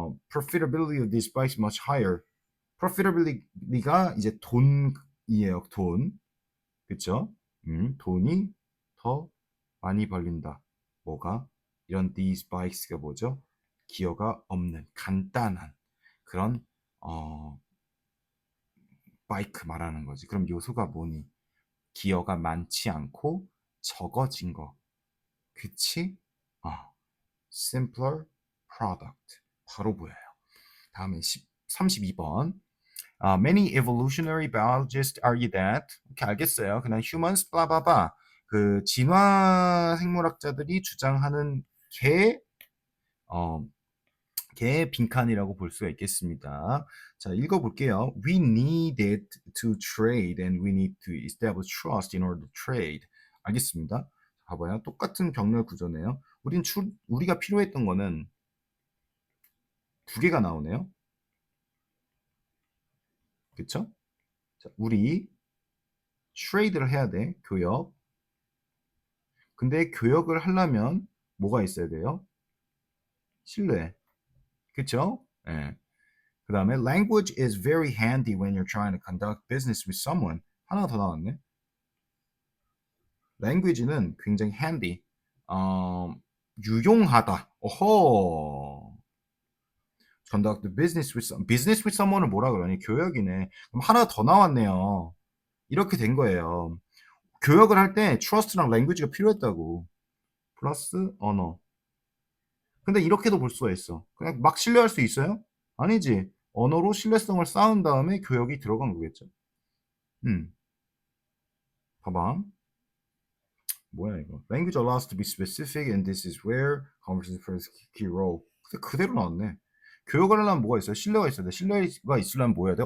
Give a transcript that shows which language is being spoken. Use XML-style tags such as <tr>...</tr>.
<en>Profitability of these bikes much higher.</en> <ko>Profitability가 이제 돈이에요. 돈. 그쵸? 돈이 더 많이 벌린다. 뭐가? 이런 these bikes가 뭐죠? 기어가 없는 간단한 그런 바이크 말하는 거지. 그럼 요소가 뭐니? 기어가 많지 않고 적어진 거. 그치? 어,</ko> <en>simpler product.</en> <ko>바로 보여요. 다음에 32번.</ko> <en>Many evolutionary biologists argue that</en> <ko>이렇게 알겠어요. 그냥 humans 블라블라 그 진화 생물학자들이 주장하는 어, 개 빈칸이라고 볼 수가 있겠습니다. 자, 읽어볼게요.</ko> <en>We needed to trade and we need to establish trust in order to trade.</en> <ko>알겠습니다. 봐봐요. 똑같은 병렬 구조네요. 우리가 필요했던 거는 두 개가 나오네요. 그쵸? 자, 우리 트레이드를 해야 돼. 교역. 근데 교역을 하려면 뭐가 있어야 돼요? 신뢰. 그쵸? 예. 그 다음에</ko> <en>language is very handy when you're trying to conduct business with someone.</en> <ko>하나 더 나왔네. language는 굉장히 handy. 유용하다. 오호.</ko> <en>conduct business with someone</en> <ko>을 뭐라 그러니? 교역이네. 그럼 하나 더 나왔네요. 이렇게 된 거예요. 교역을 할 때 trust랑 language가 필요했다고. 플러스 언어. 근데 이렇게도 볼 수가 있어. 그냥 막 신뢰할 수 있어요? 아니지. 언어로 신뢰성을 쌓은 다음에 교역이 들어간 거겠죠. 봐봐. 뭐야 이거.</ko> <en>Language allows to be specific and this is where conversation plays a key role.</en> <ko>근데 그대로 나왔네. 교역을 하려면 뭐가 있어요? 신뢰가 있어야 돼. 신뢰가 있으려면 뭐 해야 돼?</ko>